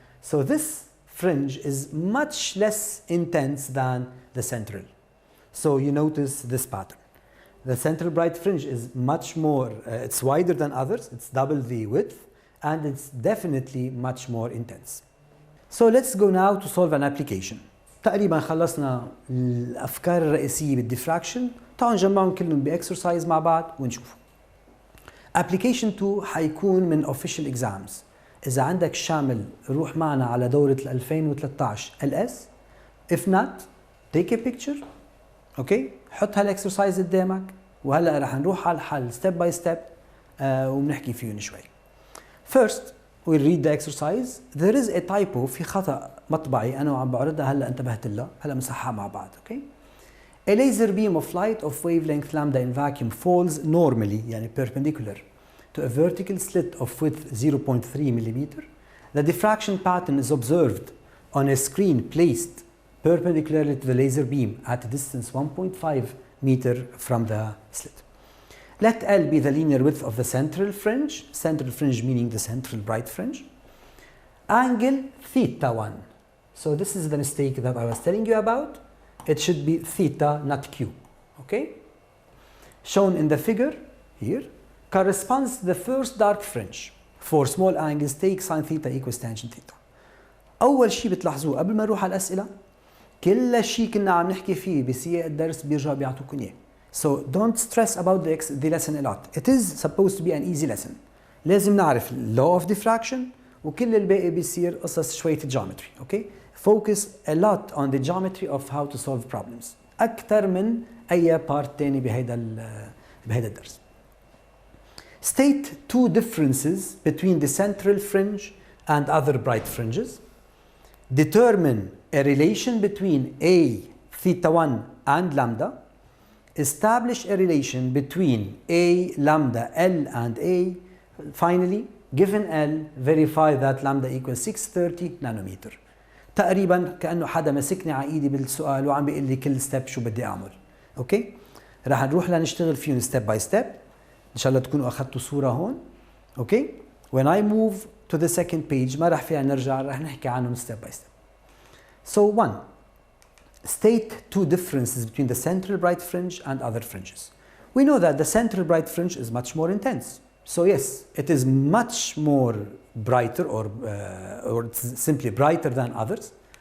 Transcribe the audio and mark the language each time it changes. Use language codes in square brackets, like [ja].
[en] So this fringe is much less intense than the central. So you notice this pattern. The central bright fringe is much more, it's wider than others, it's double the width, and it's definitely much more intense. So let's go now to solve an application. [ar] تقريبا خلصنا الأفكار الرئيسية بالديفراكشن. تعالوا نجمعهم كلهم بإكسرسايز مع بعض ونشوف. [en] Application 2 [ar] حيكون من [en] official exams. [ar] إذا عندك شامل روح معنا على دورة 2013 LS. [en] If not, take a picture. Okay? [ar] حط هالإكسرسايز قدامك وهلأ رح نروح على الحل [en] step by step [ar] وبنحكي فيهم شوي. [en] First, we'll read the exercise. There is a typo [ar] في خطأ مطبعي أنا وعم بعرضها هلأ انتبهت لها. هلأ مسحها مع بعض. Okay? [en] A laser beam of light of wavelength lambda in vacuum falls normally, يعني perpendicular, to a vertical slit of width 0.3 millimeter. The diffraction pattern is observed on a screen placed perpendicularly to the laser beam at a distance 1.5 meter from the slit. Let L be the linear width of the central fringe meaning the central bright fringe. Angle theta 1. So this is the mistake that I was telling you about. It should be theta, not Q. Okay? Shown in the figure here corresponds to the first dark fringe. For small angles take sine theta equals tangent theta. [ar] أول شيء بتلاحظوه قبل ما نروح على الأسئلة كل شيء كنا عم نحكي فيه بسياق الدرس بيرجعوا بيعطوكم إياه. [en] So don't stress about the lesson a lot. It is supposed to be an easy lesson. [ar] لازم نعرف [en] law of diffraction [ar] وكل الباقي بيصير قصص شوية geometry. [en] Okay? Focus a lot on the geometry of how to solve problems. [ar] أكثر من أي part تاني بهيدا الدرس. [en] State two differences between the central fringe and other bright fringes. Determine a relation between A, theta 1 and lambda. Establish a relation between A, lambda, L and A. Finally, given L, verify that lambda equals 630 nanometer. [ar] تقريبا كأنه حدا مسكني على ايدي بالسؤال وعم بيقول لي كل ستيب شو بدي اعمل. اوكي؟ رح نروح لنشتغل فيهم [en] Step by step. [ar] ان شاء الله تكونوا اخذتوا صورة هون. [en] Okay? When I move to the second page [ar] ما رح فيها نرجع رح نحكي عنهم [en] step by step. So 1. State two differences between the central bright fringe and other fringes. We know that the central bright fringe is much more intense. So yes, it is much more brighter or it's simply brighter than others.